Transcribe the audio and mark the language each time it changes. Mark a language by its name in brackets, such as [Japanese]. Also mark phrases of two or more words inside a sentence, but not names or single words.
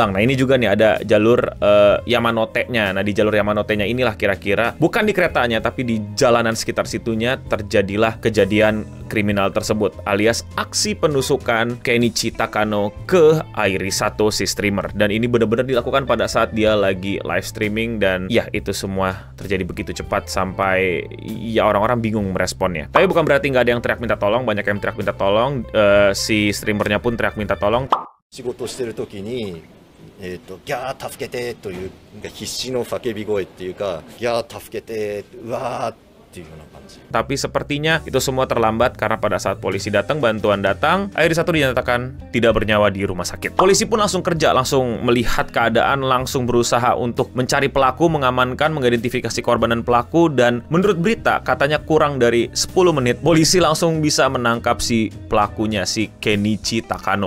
[Indonesian] Nah ini juga nih ada jalur Yamanote-nya. Nah di jalur Yamanote-nya inilah kira-kira, bukan di keretanya tapi di jalanan sekitar situnya terjadilah kejadian kriminal tersebut, alias aksi penusukan Kenichi Takano ke Airi Sato, si streamer. Dan ini benar-benar dilakukan pada saat dia lagi [English] live streaming [Indonesian] dan ya itu semua terjadi begitu cepat sampai ya orang-orang bingung meresponnya. Tapi bukan berarti nggak ada yang teriak minta tolong, banyak yang teriak minta tolong. Si streamernya pun teriak minta tolong. [Japanese] 仕事してる時にギャー助けてという必死の叫び声っていうか、ギャー助けてうわー [Indonesian] Tapi sepertinya itu semua terlambat karena pada saat polisi datang, bantuan datang, Airi Sato dinyatakan tidak bernyawa di rumah sakit. Polisi pun langsung kerja, langsung melihat keadaan, langsung berusaha untuk mencari pelaku, mengamankan, mengidentifikasi korban dan pelaku, dan menurut berita katanya kurang dari 10 menit polisi langsung bisa menangkap si pelakunya, si Kenichi Takano.